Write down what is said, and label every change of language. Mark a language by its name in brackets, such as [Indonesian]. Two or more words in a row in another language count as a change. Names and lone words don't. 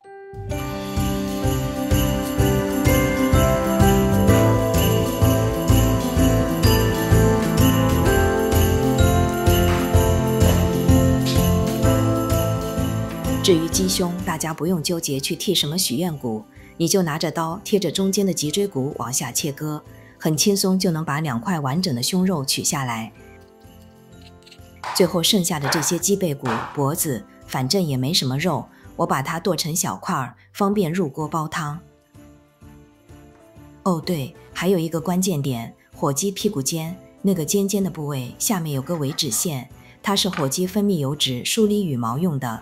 [Chinese] 至於雞胸，大家不用糾結去剔什麼許願骨，你就拿着刀貼着中間的脊椎骨往下切割，很輕鬆就能把2塊完整的胸肉取下來。最後剩下的這些雞背骨、脖子，反正也没什麼肉，我把它剁成小塊，方便入鍋煲湯。哦對，還有一個關鍵點，火雞屁股尖那個尖尖的部位下面有個尾脂腺，它是火雞分泌油脂、梳理羽毛用的。